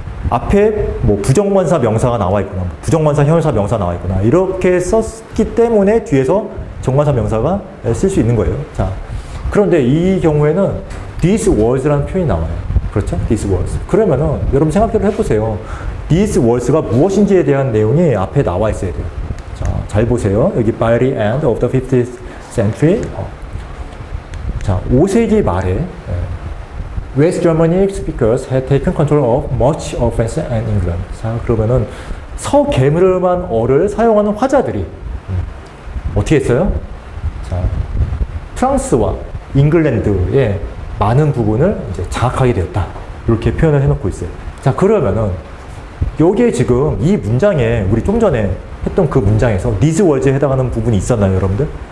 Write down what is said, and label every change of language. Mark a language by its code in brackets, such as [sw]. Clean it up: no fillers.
[ko] 앞에 뭐 부정관사 명사가 나와 있거나 부정관사 형용사 명사가 나와 있거나 이렇게 썼기 때문에 뒤에서 정관사 명사가 쓸 수 있는 거예요. 자, 그런데 이 경우에는 these words라는 표현이 나와요. 그렇죠? these words. 그러면은 여러분 생각대로 해보세요. these words가 무엇인지에 대한 내용이 앞에 나와 있어야 돼요. 자, 잘 보세요. [en] 여기 by the end of the 15th century. [ko] 자, 5세기 말에 [en] West Germanic speakers had taken control of much of France and England. [ko] 자, 그러면은 서게르만어를 사용하는 화자들이 어떻게 했어요? 자, 프랑스와 잉글랜드의 많은 부분을 이제 장악하게 되었다. 이렇게 표현을 해놓고 있어요. 자, 그러면은 여기에 지금 이 문장에 우리 좀 전에 했던 그 문장에서 these words에 해당하는 부분이 있었나요, 여러분들?